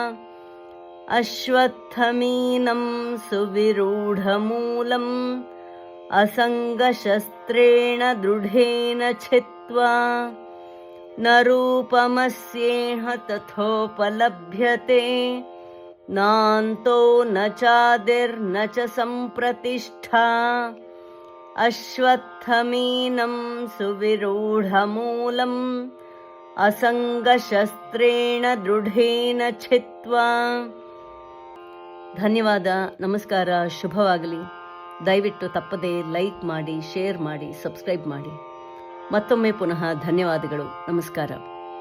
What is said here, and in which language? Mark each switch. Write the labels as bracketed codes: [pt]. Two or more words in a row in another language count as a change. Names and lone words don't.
[sa] अश्वत्थमेनं सुविरूढमूलम् असङ्गशस्त्रेण दृढेन छित्त्वा न रूपमस्येह तथोपलभ्यते नान्तो न चादिर्न च सम्प्रतिष्ठा अश्वत्थमेनं सुविरूढमूलम् असङ्गशस्त्रेण दृढेन छित्त्वा. [kn] ಧನ್ಯವಾದ. ನಮಸ್ಕಾರ. ಶುಭವಾಗಲಿ. ದಯವಿಟ್ಟು ತಪ್ಪದೇ ಲೈಕ್ ಮಾಡಿ, ಶೇರ್ ಮಾಡಿ, ಸಬ್ಸ್ಕ್ರೈಬ್ ಮಾಡಿ. ಮತ್ತೊಮ್ಮೆ ಪುನಃ ಧನ್ಯವಾದಗಳು. ನಮಸ್ಕಾರ.